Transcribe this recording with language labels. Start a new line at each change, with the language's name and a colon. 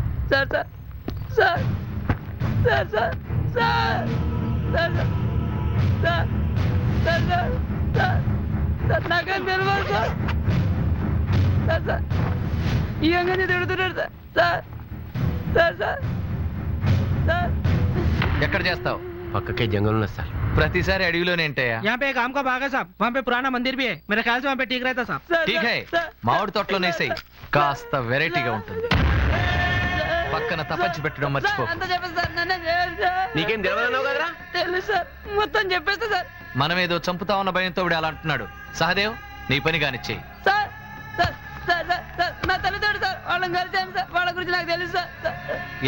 Telugu: sir sir sir sir sir sir sir sir sir sir sir నాకేం తెలియదు sir sir sir ఈ అంగని తిడుతున్నాడు sir sir sir sir sir ఎక్కడ చేస్తావు పక్కకే జంగల్ ఉన్నది సార్ ప్రతిసారి అడవిలోనే ఏంటయ్యా
Hindi: यहाँ पे एक आम का बाग है साहब वहाँ पे पुराना मंदिर भी है मेरे ख्याल से वहाँ पे ठीक रहता साहब
Telugu: సార్
Hindi: ఠీక్ హై
Telugu: మామిడి తోటలోనే వేసేయి కాస్త వెరైటీగా ఉంటుంది పక్కన తపంచి పెట్టడం మర్చిపో అంత చెప్పేసి సార్ నన్ను చేయాలి సార్ నీకేం తెలియదన్నావు కదరా తెలుసు సార్ మొత్తం చెప్పేస్తా సార్ మనమేదో చంపుతా ఉన్న భయంతో వీడు అలా అంటున్నాడు సహదేవ్ నీ పని కానిచ్చేయి sir sir sir sir sir నా తల్లిదండ్రులు సార్ వాళ్ళని కలిసాను సార్ వాళ్ళ గురించి నాకు తెలుసు సార్ సార్